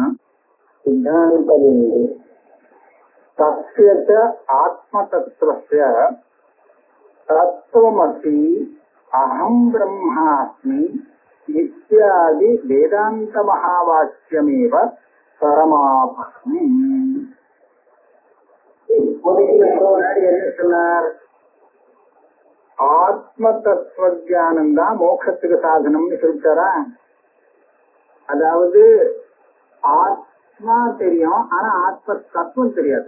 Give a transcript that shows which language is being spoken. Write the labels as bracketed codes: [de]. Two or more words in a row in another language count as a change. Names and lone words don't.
[sa] सिद्धान्तबिन्दु तस्य च आत्मतत्त्वस्य तत्त्वमसि अहं ब्रह्मास्मि इत्यादि वेदान्तमहावाक्यमेव परमार्थम्. [ta] என்ன சொன்னார்? ஆத்ம தத்துவ ஜானம் தான் மோட்சத்துக்கு சாதனம்னு சொல்லிட்டாரா? அதாவது ஆத்மா தெரியும், ஆனா ஆத்ம தத்துவம் தெரியாது.